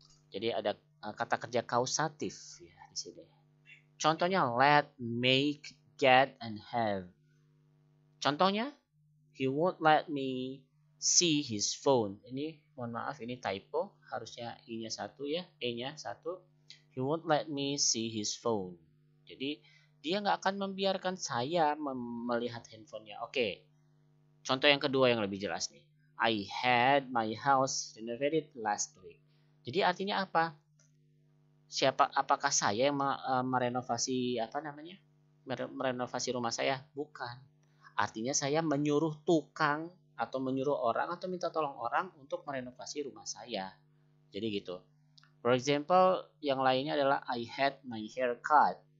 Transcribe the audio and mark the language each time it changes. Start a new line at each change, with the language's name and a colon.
Indonesian: Jadi ada kata kerja kausatif ya di sini. Contohnya let, make, get, and have. Contohnya,
English: he won't let me see his phone.
Indonesian: Ini mohon maaf, ini typo, harusnya i-nya 1 ya, e-nya 1.
English: He won't let me see his phone.
Indonesian: Jadi dia nggak akan membiarkan saya melihat handphonenya. Oke. Contoh yang kedua yang lebih jelas nih.
English: I had my house renovated last week.
Indonesian: Jadi artinya apa? Apakah saya yang merenovasi merenovasi rumah saya? Bukan. Artinya saya menyuruh tukang atau menyuruh orang atau minta tolong orang untuk merenovasi rumah saya. Jadi gitu.
English: For example,
Indonesian: yang lainnya adalah
English: I had my hair cut.